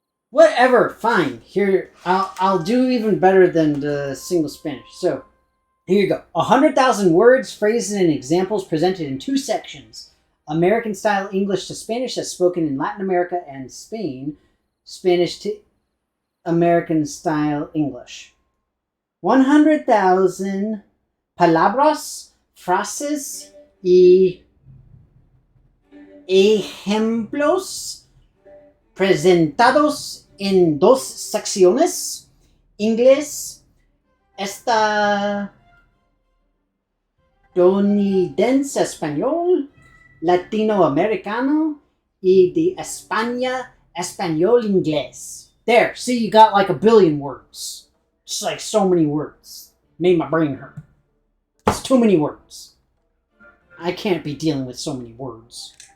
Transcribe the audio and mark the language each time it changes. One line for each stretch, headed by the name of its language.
English: Whatever, fine. Here, I'll do even better than the single Spanish. So, here you go. 100,000 words, phrases, and examples presented in 2 sections. American-style English to Spanish as spoken in Latin America and Spain. Spanish to American-style English.
Spanish: 100,000 palabras, frases y ejemplos presentados en 2 secciones, inglés estadounidense español, latinoamericano, y de España español inglés.
English: There, see, you got like 1 billion words. Just like so many words. Made my brain hurt. It's too many words. I can't be dealing with so many words.